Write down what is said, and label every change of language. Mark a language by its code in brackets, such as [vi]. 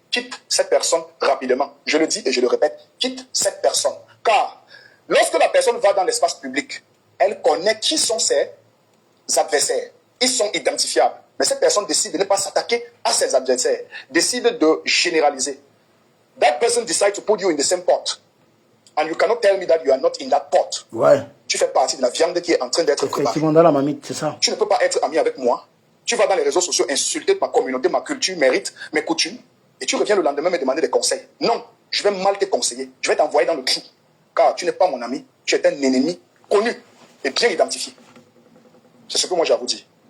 [fr] Quitte cette personne rapidement. Je le dis et je le répète, quitte cette personne. Car lorsque la personne va dans l'espace public, elle connaît qui sont ses adversaires. Ils sont identifiables. Mais cette personne décide de ne pas s'attaquer à ses adversaires, décide de généraliser. [en] That person decides to put you in the same pot. And you cannot tell me that you are not in that pot. [fr] Ouais. Tu fais partie de la viande qui est en train d'être préparée. Effectivement, dans la mamite, c'est ça. Tu ne peux pas être ami avec moi. Tu vas dans les réseaux sociaux insulter ma communauté, ma culture, mes rites, mes coutumes. Et tu reviens le lendemain me demander des conseils. Non, je vais mal te conseiller. Je vais t'envoyer dans le trou. Car tu n'es pas mon ami. Tu es un ennemi connu et bien identifié. C'est ce que moi j'ai à vous dire.